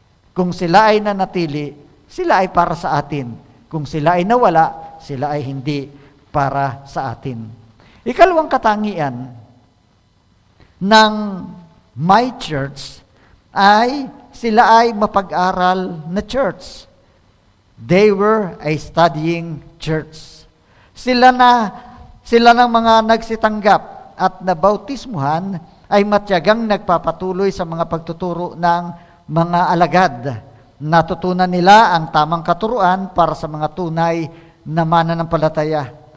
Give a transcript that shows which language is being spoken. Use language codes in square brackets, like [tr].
[tl] Kung sila ay nanatili, sila ay para sa atin. Kung sila ay nawala, sila ay hindi para sa atin. Ikalawang katangian ng my church ay sila ay mapag-aral na church. [en] They were a studying church. [tl] Sila ng mga nagsitanggap at nabautismuhan ay matyagang nagpapatuloy sa mga pagtuturo ng mga alagad. Natutunan nila ang tamang katuruan para sa mga tunay na mananampalataya.